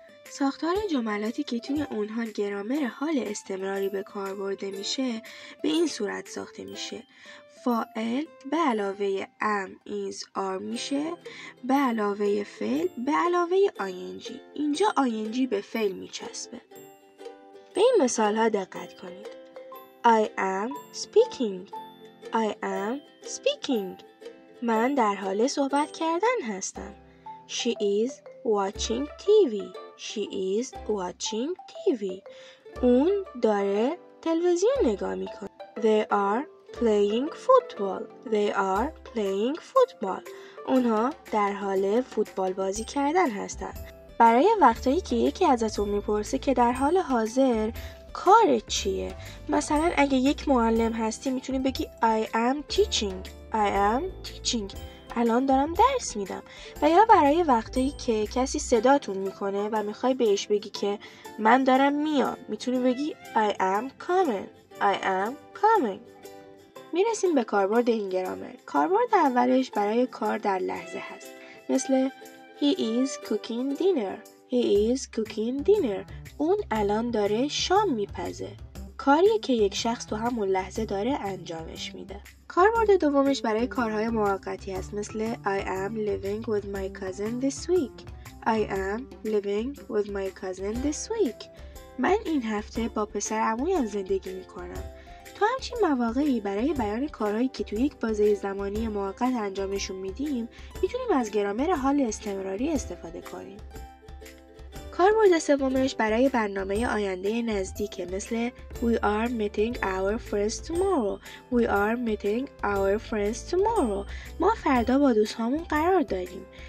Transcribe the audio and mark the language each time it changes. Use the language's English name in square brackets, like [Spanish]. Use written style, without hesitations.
[Persian] ساختار جملاتی که توی اونها گرامر حال استمراری به کار برده میشه به این صورت ساخته میشه: فاعل به علاوه am is are میشه به علاوه فعل به علاوه ing. اینجا ing به فعل میچسبه. به این مثال ها دقت کنید. [English] I am speaking، I am speaking، [Persian] من در حال صحبت کردن هستم. [English] She is watching TV، She is watching TV، [Persian] اون داره تلویزیون نگاه میکنه. [English] They are playing football، They are playing football، [Persian] اونها در حال فوتبال بازی کردن هستن. برای وقتایی که یکی ازتون میپرسه که در حال حاضر کارت چیه، مثلا اگه یک معلم هستی میتونی بگی [English] I am teaching، I am teaching، [Persian] الان دارم درس میدم. و یا برای وقتایی که کسی صداتون میکنه و میخوای بهش بگی که من دارم میام میتونی بگی [English] I am coming، I am coming. [Persian] میرسیم به کاربرد این گرامر. کاربرد اولش برای کار در لحظه هست، مثل [English] He is cooking dinner، [Persian] He is cooking dinner، اون الان داره شام میپزه. کاریه که یک شخص تو همون لحظه داره انجامش میده. کاربرد دومش برای کارهای موقتی هست، مثل [English] I am living with my cousin this week، I am living with my cousin this week، [Persian] من این هفته با پسر عمویم زندگی میکنم. تو همچین مواقعی برای بیان کارهایی که توی یک بازه زمانی موقت انجامشون میدیم میتونیم از گرامر حال استمراری استفاده کنیم. کاربرد سومش برای برنامه آینده نزدیکه، مثل [English] We are meeting our friends tomorrow، [Persian] We are meeting our friends tomorrow، ما فردا با دوستامون قرار داریم.